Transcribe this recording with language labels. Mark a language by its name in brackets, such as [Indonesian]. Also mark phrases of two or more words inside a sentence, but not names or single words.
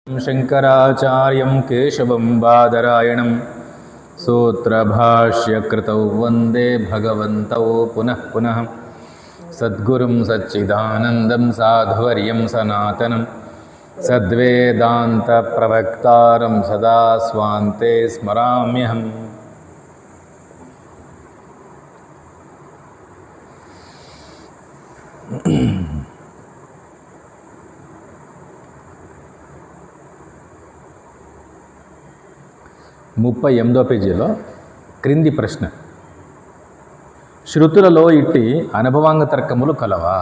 [Sanskrit] शंकराचार्यं केशवं बादरायणं सूत्रभाष्यकृतौ वन्दे भगवन्तौ पुनः पुनः सद्गुरुं सच्चिदानन्दं साधुवर्यं सनातनं सद्वेदान्तप्रवक्तारं सदा स्वान्ते स्मराम्यहम्। [Telugu] ముప్పై 38వ పేజీలో క్రింది ప్రశ్న: శృతులలో ఇట్టి అనుభవాంగ తర్కములు కలవా?